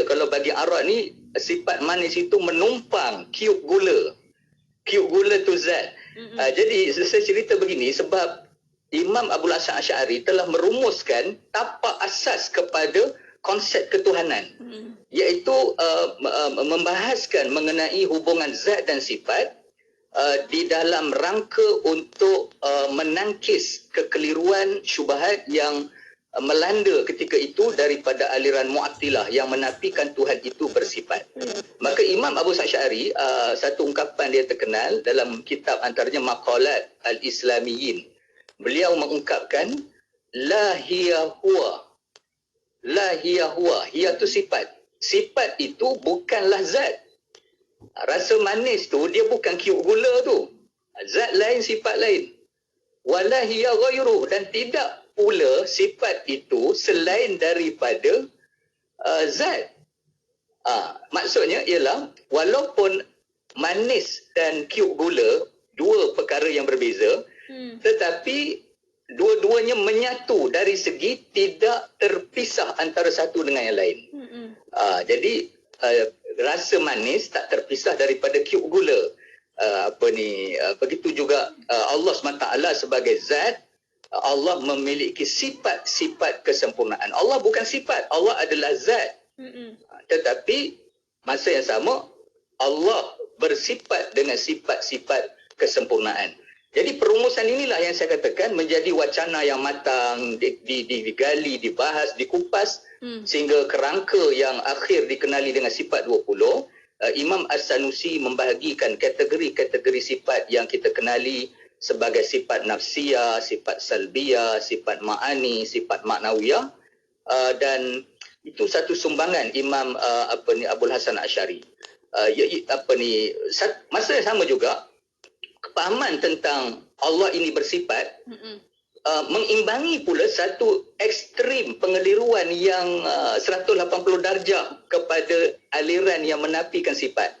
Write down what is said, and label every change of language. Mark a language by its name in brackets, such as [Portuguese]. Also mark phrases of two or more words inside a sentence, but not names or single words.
[Malay] Kalau bagi Arab ni sifat manis itu menumpang kiup gula. Kiup gula tu zat. Jadi saya cerita begini sebab Imam Abul Hasan Asy'ari telah merumuskan tapak asas kepada konsep ketuhanan, iaitu membahaskan mengenai hubungan zat dan sifat di dalam rangka untuk menangkis kekeliruan syubhat yang melanda ketika itu daripada aliran Mu'attilah yang menafikan Tuhan itu bersifat. Maka Imam Abu Asy'ari, satu ungkapan dia terkenal dalam kitab antaranya Maqalat Al-Islamiyyin. Beliau mengungkapkan [Arabic] لا هي هو. لا هي هو. [Malay] Hiya tu sifat. Sifat itu bukanlah zat. Rasa manis tu dia bukan kiuk gula tu. Zat lain, sifat lain. [Arabic] ولا هي غيره, [Malay] dan tidak pula sifat itu selain daripada zat. Maksudnya ialah walaupun manis dan kiuk gula dua perkara yang berbeza, tetapi dua-duanya menyatu dari segi tidak terpisah antara satu dengan yang lain. Jadi rasa manis tak terpisah daripada kiuk gula. Begitu juga Allah SWT sebagai zat, Allah memiliki sifat-sifat kesempurnaan. Allah bukan sifat, Allah adalah zat. Tetapi masa yang sama Allah bersifat dengan sifat-sifat kesempurnaan. Jadi perumusan inilah yang saya katakan menjadi wacana yang matang, digali, dibahas, dikupas sehingga kerangka yang akhir dikenali dengan sifat 20. Imam As-Sanusi membahagikan kategori-kategori sifat yang kita kenali sebagai sifat nafsiyah, sifat salbiyah, sifat ma'ani, sifat maknawiyah, dan itu satu sumbangan Imam Abul Hasan Asy'ari. Masa yang sama juga kepahaman tentang Allah ini bersifat mengimbangi pula satu ekstrim pengeliruan yang 180 darjah kepada aliran yang menafikan sifat.